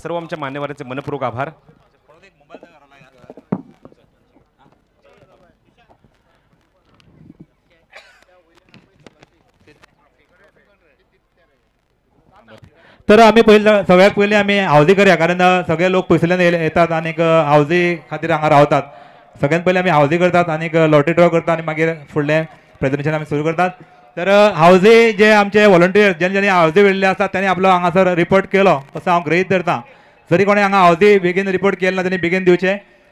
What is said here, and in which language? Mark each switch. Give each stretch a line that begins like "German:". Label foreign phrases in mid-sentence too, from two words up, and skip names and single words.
Marathi: सर्व आमच्या मान्यवरांचे मनपूर्वक आभार.
Konkani: तर आम्ही सगळ्यात पहिले आम्ही हावजी करूया कारण सगळे लोक पयसल्यान येतात आणि हावजी खातीर हांगा रावतात. सगळ्यात पहिले आम्ही हावजी करतात आणि लॉटरी ड्रॉ करतात आणि मागीर फुडलें प्रेझेंटेशन आम्ही सुरू करतात. तर हावजी जे आमचे व्हॉलंटियर ज्यांनी हावजी वेळिल्ले आसतात त्यांनी आपलो हांगासर रिपोर्ट केलो असो हांव गृहीत धरता. जरी कोणी हांगा हावजी बेगीन रिपोर्ट केले ना त्यांनी बेगीन दिवचे